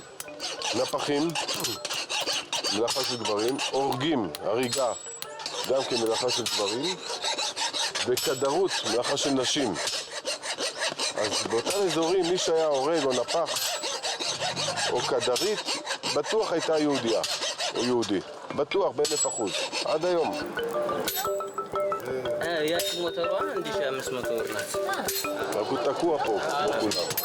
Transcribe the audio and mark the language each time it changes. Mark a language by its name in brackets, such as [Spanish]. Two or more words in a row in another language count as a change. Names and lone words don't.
[Hebrew] נפחים, מלאכה של גברים, הורגים, הריגה, גם כמלאכה של גברים, וכדרות, מלאכה של נשים. אז באותם אזורים מי שהיה הורג או נפח או כדרית, בטוח הייתה יהודיה או יהודי. בטוח ב1,000%, עד היום. [Amharic] ያቺ ሞተሯ 1500 ብር ናት። [Hebrew] רק הוא תקוע פה, כמו כולם.